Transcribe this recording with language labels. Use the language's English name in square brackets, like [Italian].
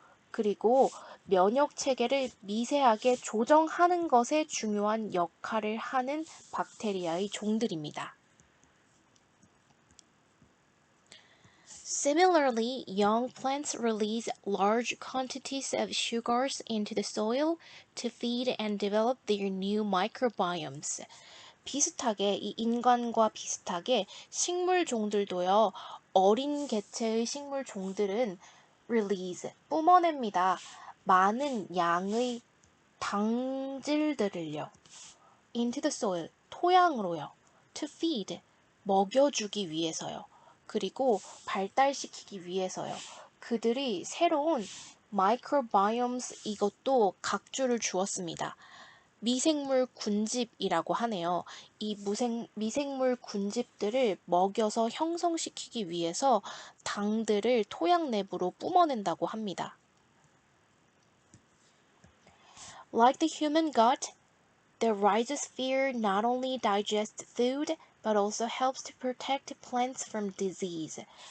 [Korean] 그리고 면역 체계를 미세하게 조정하는 것에 중요한 역할을 하는 박테리아의 종들입니다. [English] Similarly, young plants release large quantities of sugars into the soil to feed and develop their new microbiomes. [Korean] 비슷하게 이 인간과 비슷하게 식물 종들도요. 어린 개체의 식물 종들은 release 뿜어냅니다. 많은 양의 당질들을요. [English] into the soil [Korean] 토양으로요. [English] to feed [Korean] 먹여주기 위해서요. 그리고 발달시키기 위해서요. 그들이 새로운 microbiomes 이것도 각주를 주었습니다. 미생물 군집이라고 하네요. 이 미생물 군집들을 먹여서 형성시키기 위해서 당들을 토양 내부로 뿜어낸다고 합니다. [English] Like the human gut, the rhizosphere not only digests food, but also helps to protect plants from disease.